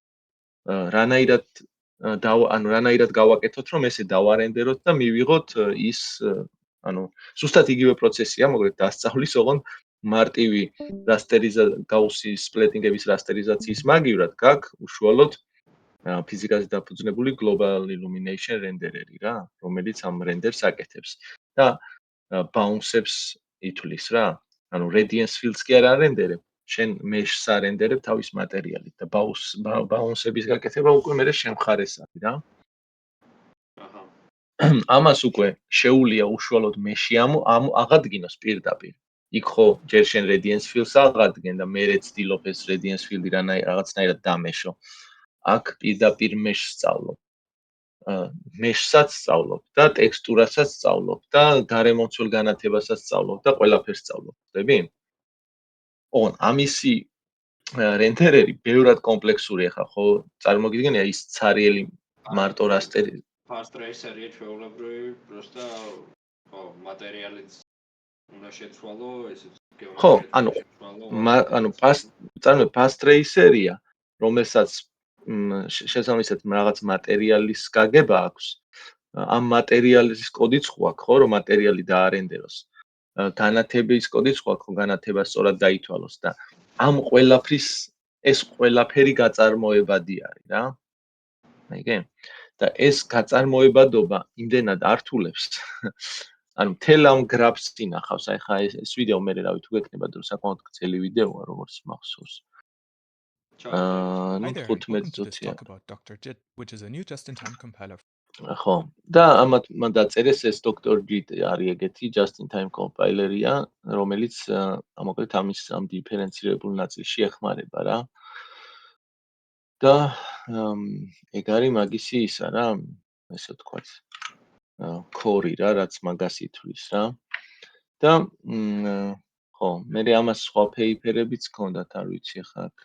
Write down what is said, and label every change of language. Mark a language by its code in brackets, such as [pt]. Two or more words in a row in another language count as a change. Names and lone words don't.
[ka] რანაირად გავაკეთოთ, რომ ესე დავარენდეროთ და მივიღოთ ის, ანუ ზუსტად იგივე პროცესია, მოკლედ დასწავლის, ოღონდ მარტივი გაუსის სპლეტინგების რასტერიზაციის მაგივრად გაქვს უშუალოდ ფიზიკაზე დაფუძნებული [en] global illumination renderer- [ka] ი რა, რომელიც ამ რენდერს აკეთებს და bounce-ებს ითვლის რა. ანუ [en] radiance fields [ka] კი არ არენდერებ, შენ mesh-ს არენდერებ თავის მატერიალით და bounce-ების გაკეთება უკვე მე შემხარეს არის რა. აჰა. ამას უკვე შეუძლია უშუალოდ mesh-ი აღადგინოს პირდაპირ. იქ ხო ჯერ შენ [en] radiance fields [ka] აღადგენ და მერე ცდილობ ეს [en] radiance field- [ka] ი რაღაცნაირად დამეშო. აქ პირდაპირ mesh-ს სწავლობ. mesh-საც სწავლობ და ტექსტურასაც სწავლობ და გარემომცველ განათებასაც სწავლობ და ყველაფერს სწავლობ. ხდები? ოღონდ ამისი რენდერერი ბევრად კომპლექსურია ხა, ხო? წარმოგიდგენია ის ცარიელი მარტო რასტერი. [en] Fast tracer- [ka] ია ჩვეულებრივი, просто ხო, მატერიალიც უნდა შეცვალო, ესეც ხო, ანუ [en] fast tracer- [ka] ია, რომელსაც შესაბამისად რაღაც მატერიალის გაგება აქვს. ამ მატერიალის კოდიც ხო აქვს, ხო, რომ მატერიალი დაარენდეროს. განათების კოდიც ხო აქვს, განათება სწორად დაითვალოს და ამ ყველაფრის ეს ყველაფერი გაწარმოებადი არის რა. აიგე? და ეს გაწარმოებადობა იმდენად ართულებს ანუ მთელ ამ გრაფს ინახავს. აი ხა ეს ვიდეო მე რა ვიცი თუ გექნება დრო საკმაოდ გრძელი ვიდეოა როგორც მახსოვს. [en] Hi [ka] ნუ [en] there, and [ka] 15 [en] welcome to this [ka] წუთია. [en] talk about Dr. JIT, which is a new just-in-time compiler. [ka] ხო და ამათ მან დაწერეს ეს Dr. JIT არის ეგეთი [en] just-in-time compiler- [ka] ია, რომელიც მოკლედ ამის ამ დიფერენცირებულ ნაწილში ეხმარება რა. და ეგ არის მაგისი ისა რა, ესე ვთქვათ. core რა, რაც მაგას ითვლის რა. და ხო, მე ამას სხვა ფეიფერებიც ჰქონდათ, არ ვიცი ხა აქ.